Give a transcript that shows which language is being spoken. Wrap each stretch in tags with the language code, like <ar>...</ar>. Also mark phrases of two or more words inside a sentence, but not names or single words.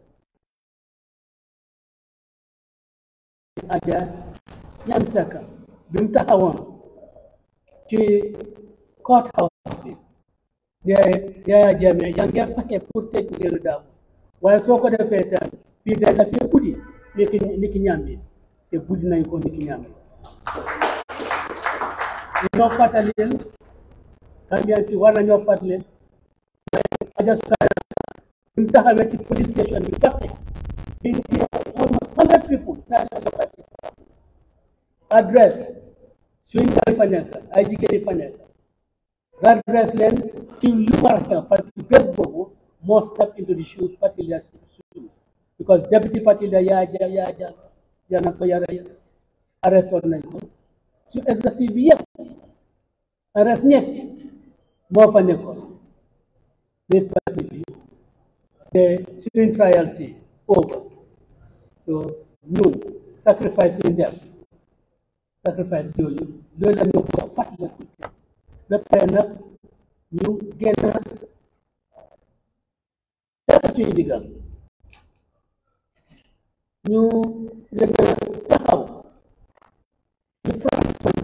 <wo>aja ñam saka bi mu taxawoon ci</wo> <en>court house</en> <wo>bi Yaya Jammeh yaa ngi fexe pour tëj Ousseynou Dabo waaye soo ko defee tam fii day dafee buddi niki ñambi te buddi nañ ko niki ñambi ñoo fàttalil Gambian si war nañoo fàttalil aja sara bi mu taxawee ci</wo> <en>police station</en> <wo>bi</wo> <fr>parce que</fr> <en>almost 100 people address</en> <wo>suñ ndaw fa nekk ay jigéen yi fa nekk adresse leen ci lu war a xew</wo> <fr>parce que</fr> <wo>bés boobu moo</wo> <en>step into the shoes parti leader shoes because deputy parti leader</en> <wo>yaa na ko yara</wo> <en>arrest</en> <wo>woon nañ ko su executive bi yëpp arrest ñëpp moo fa nekkoon biir parti bi te suñ trial si over so ñun sacrifice suñ def sacrifice yooyu loolu la ñu ko fàttali ba pare nag ñu génn dara suñu digal ñu gën a taxaw ñu</wo>